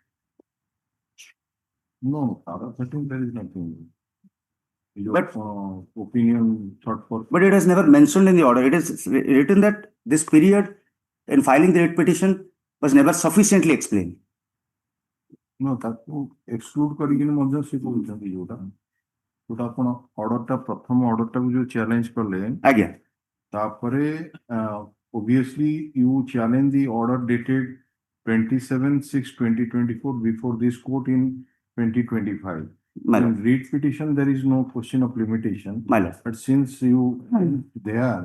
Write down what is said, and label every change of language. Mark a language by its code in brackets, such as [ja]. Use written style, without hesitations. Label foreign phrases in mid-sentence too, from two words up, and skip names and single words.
[en] No, paragraph 13, there is nothing. Your But- opinion thought for. But it has never mentioned in the order. It is written that this period in filing the writ petition was never sufficiently explained. No, [or] ତାକୁ exclude କରିକିନି ମଧ୍ୟ ସେ କହୁଛନ୍ତି ଯୋଉଟା ଯୋଉଟା ଆପଣ ଅର୍ଡରଟା ପ୍ରଥମ ଅର୍ଡରଟାକୁ ଯୋଉ ଚ୍ୟାଲେଞ୍ଜ କଲେ [en] Again, ତାପରେ obviously you challenge the order dated 27/6/2024 before this court in 2025. my In Lord, read petition there is no question of limitation, my Lord. but since you there